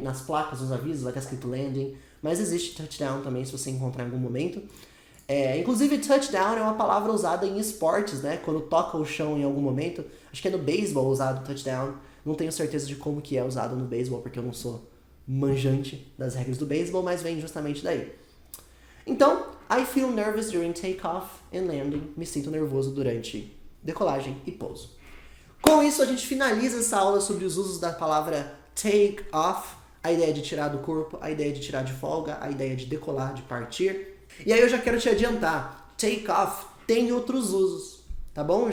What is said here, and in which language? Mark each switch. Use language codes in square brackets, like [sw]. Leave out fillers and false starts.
[pt] Nas placas, nos avisos, vai estar escrito landing. Mas existe touchdown também, se você encontrar em algum momento. Inclusive, touchdown é uma palavra usada em esportes, né? Quando toca o chão em algum momento. Acho que é no beisebol usado touchdown. Não tenho certeza de como que é usado no beisebol, porque eu não sou manjante das regras do beisebol, mas vem justamente daí. [en] Então, I feel nervous during takeoff and landing. [pt] Me sinto nervoso durante decolagem e pouso. Com isso, a gente finaliza essa aula sobre os usos da palavra take off, a ideia de tirar do corpo, a ideia de tirar de folga, a ideia de decolar, de partir. E aí eu já quero te adiantar, take off tem outros usos, tá bom?